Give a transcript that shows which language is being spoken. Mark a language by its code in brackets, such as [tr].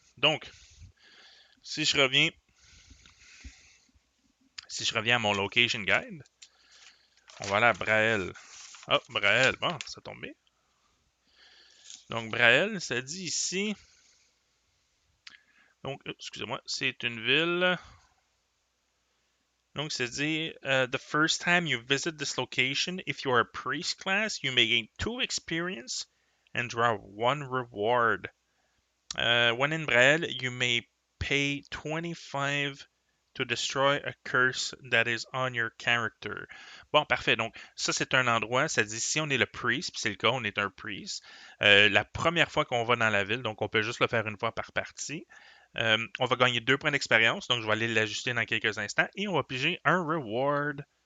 [fr] Donc, si je reviens à mon location guide, on va aller à Brael. Oh, Brael, bon, ça tombe bien. Donc, Brael, ça dit ici. Donc, excusez-moi, c'est une ville. Donc, ça dit, [en] the first time you visit this location, if you are a priest class, you may gain 2 experience and draw 1 reward. When in Braille, you may pay 25 to destroy a curse that is on your character. [fr] Bon, parfait. Donc, ça, c'est un endroit, ça dit si on est le priest, puis c'est le cas, on est un priest, la première fois qu'on va dans la ville, donc on peut juste le faire une fois par partie, on va gagner 2 points d'expérience, donc je vais aller l'ajuster dans quelques instants, et on va piger un reward.